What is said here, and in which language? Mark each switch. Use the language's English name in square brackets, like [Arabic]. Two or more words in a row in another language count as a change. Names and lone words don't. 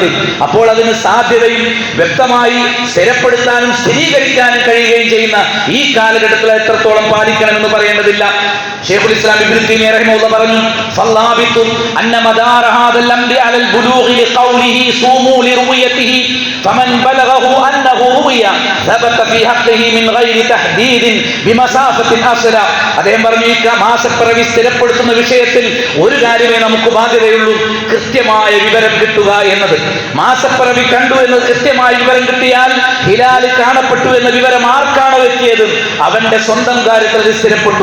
[Malayalam] അപ്പോൾ അതിന് സാധ്യതയും വ്യക്തമായി സ്ഥിരപ്പെടുത്താനും സ്ഥിരീകരിക്കാനും കഴിയുകയും ചെയ്യുന്ന ഈ കാലഘട്ടത്തിൽ എത്രത്തോളം പാലിക്കണമെന്ന് പറയേണ്ടതില്ല. [Arabic] ശൈഖുൽ ഇസ്ലാം ഇബ്നു തൈമിയ്യ റഹിമഹുല്ലാഹ് പറഞ്ഞു, فالثابت أن مدار هذا الأمر على البلوغ لقوله صوموا لرؤيته فمن بلغه أنه رؤي ثبت في حقه من غير تحديد بمسافة أصل. [Malayalam] അദ്ദേഹം പറഞ്ഞു, ഈ മാസപ്പിറവി സ്ഥിരപ്പെടുത്തുന്ന വിഷയത്തിൽ ഒരു കാര്യമേ നമുക്ക് ബാധ്യതയുള്ളൂ, കൃത്യമായ വിവരം കിട്ടുക എന്നത്. മാസപ്പിറവി കണ്ടു എന്ന് കൃത്യമായ വിവരം കിട്ടിയാൽ ഹിലാല് കാണപ്പെട്ടു എന്ന വിവരം ആർക്കാണോ എത്തിയത് അവന്റെ സ്വന്തം കാര്യത്തിൽ അത് സ്ഥിരപ്പെട്ടു.